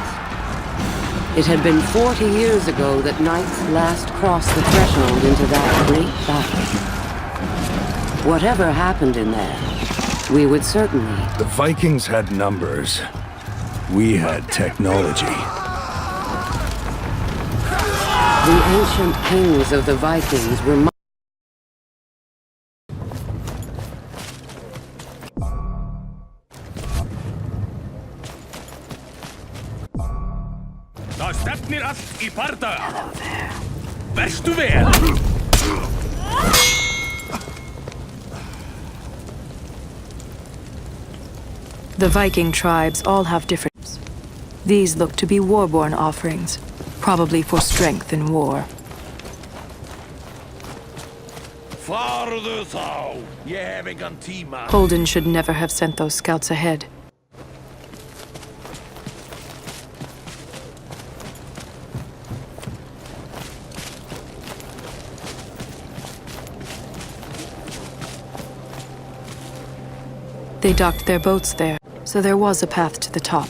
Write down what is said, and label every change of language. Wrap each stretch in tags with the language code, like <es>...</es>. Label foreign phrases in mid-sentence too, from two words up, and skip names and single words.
<en>It had been 40 years ago that knights last crossed the threshold into that great battle. Whatever happened in there, we would certainly... The Vikings had numbers. We had technology. The ancient kings of the Vikings were...</en> <is>Það stefnir allt í bardaga. Verstu vel!</is> <en>The Viking tribes all have different... These look to be war-born offerings, probably for strength in war.</en> <is>Farðu þá! Ég hef engan tíma.</is> <en>Holden should never have sent those scouts ahead. They docked their boats there, so there was a path to the top.</en>